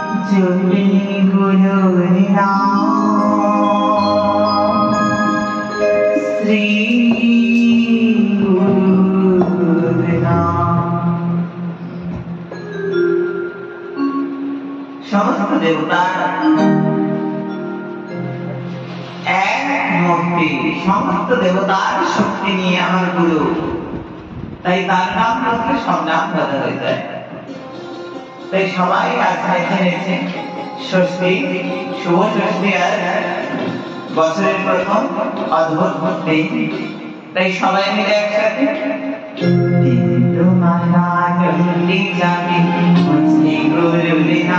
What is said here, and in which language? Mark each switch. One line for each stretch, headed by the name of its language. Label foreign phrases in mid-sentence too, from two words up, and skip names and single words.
Bangla: চুপি গুরুর নাম শ্রী গুরুর নাম। সমস্ত দেবতা এক মূর্তি, সমস্ত দেবতার শক্তি নিয়ে আমার গুরু, তাই তার নাম বলতে সব নাম বদল হয়ে যায়। তাই সবাই আজকে এখানে এসে ষষ্ঠী, শুভ ষষ্ঠী আর বছরের প্রথম অদ্ভুত দিন, তাই সবাই মিলে একসাথে দিন তোমার নাম যাবে শ্রী গুরু